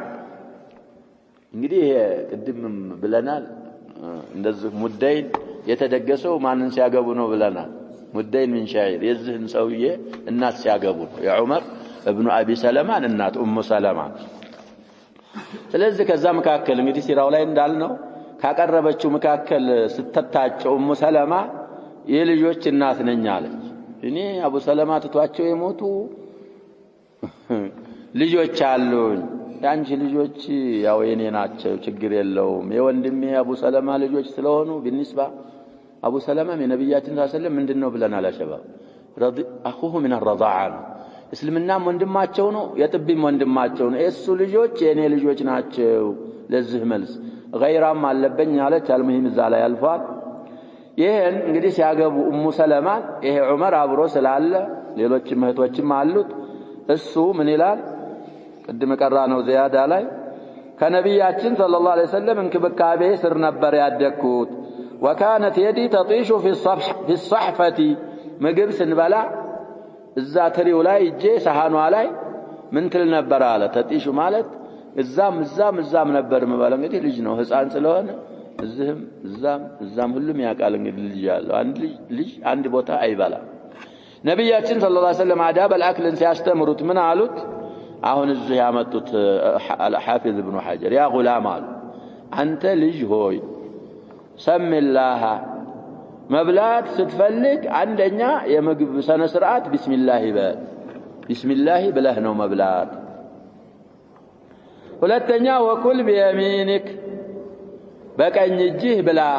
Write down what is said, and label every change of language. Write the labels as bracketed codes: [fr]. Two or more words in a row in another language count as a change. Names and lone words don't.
[am] እንግዲህ ቅድም ብለናል እንደዚህ ሙደይን የተደገሰው ማንን ሲያገቡ ነው ብለናል ሙደይን ምን ሻይር የዚህን ሰውዬ እናት ሲያገቡ የዑመር ኢብኑ አቢ ሰለማን እናት ኡሙ ሰለማ ስለዚህ ከዛ መካከል እንግዲህ ሲራው ላይ እንዳልነው ካቀረበችው መካከል ስተታቸው ኡሙ ሰለማ የልጆች እናት ነኝ አለች እኔ አቡ ሰለማ ተቷቸው የሞቱ ልጆች አሉኝ ያንቺ ልጆች ያው የኔ ናቸው ችግር የለውም የወንድሜ አቡ ሰለማ ልጆች ስለሆኑ بالنسبه አቡ ሰለማ የነብያችን ሰለላሁ ምንድነው ብለናል አሸባብ ረዲ [ar] اخوه من الرضاعه [am] እስልምናም ወንድማቸው ነው የጥቢም ወንድማቸው ነው እሱ ልጆች የኔ ልጆች ናቸው ለዚህ መልስ غيرام አለበኝ አለች አልሙሂም እዛ ላይ አልፏል ይሄን እንግዲህ ሲያገቡ ኡሙ ሰለማ ይሄ ዑመር አብሮ ስላለ ሌሎች እህቶችም አሉት እሱ ምን ይላል قدم ቀራነው ዚያዳ ላይ ከነብያችን [ar] صلى الله عليه وسلم [am] እንክብካቤ ስር ነበር ያደኩት [ar] وكانت يدي تطيش في الصحفة [am] ምግብ ስንበላ እዛ ትሪው ላይ እጄ ሰሃኗ ላይ ምን ትል ነበር አለ ተጢሹ ማለት እዛም ነበር መባል እንግዲህ ልጅ ነው ህፃን ስለሆነ እዛም ሁሉም ያቃል እንግዲህ ልጅ ያለው አንድ ልጅ አንድ ቦታ አይበላ ነብያችን [ar] صلى الله عليه وسلم آداب الأكل [am] ሲያስተምሩት ምን አሉት አሁን እዚህ ያመጡት [ar] الحافظ ابن حجر يا غلام [am] አንተ ልጅ ሆይ ሰምላህ መብላት ስትፈልግ አንደኛ የምግብ ሰነ ስርዓት ቢስሚላህ ብለህ ነው መብላት ሁለተኛ [ar] وكل بيمينك [am] በቀኝ እጅህ ብላ